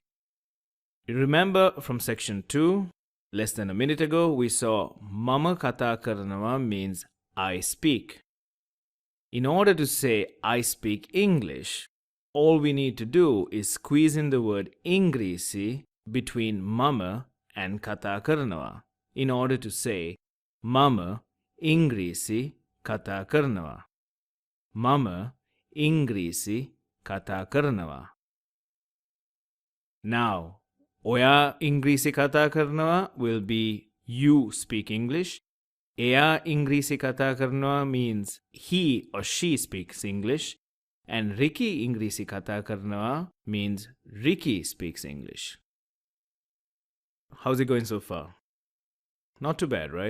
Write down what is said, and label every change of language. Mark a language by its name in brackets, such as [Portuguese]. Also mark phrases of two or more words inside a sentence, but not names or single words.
[English] You remember from section 2, less than a minute ago, we saw [Sinhala] මම කතා කරනවා [English] means I speak. In order to say I speak English, all we need to do is squeeze in the word Ingrisi between Mama and [Sinhala] කතා කරනවා [English] in order to say [Sinhala] මම ඉංග්‍රීසි කතා කරනවා. මම ඉංග්‍රීසි කතා කරනවා. [English] Now, [Sinhala] ඔයා ඉංග්‍රීසි කතා කරනවා [English] will be you speak English. [Sinhala] එයා ඉංග්‍රීසි කතා කරනවා [English] means he or she speaks English. And [Sinhala] Ricky ඉංග්‍රීසි කතා කරනවා [English] means Ricky speaks English. How's it going so far? Not too bad, right?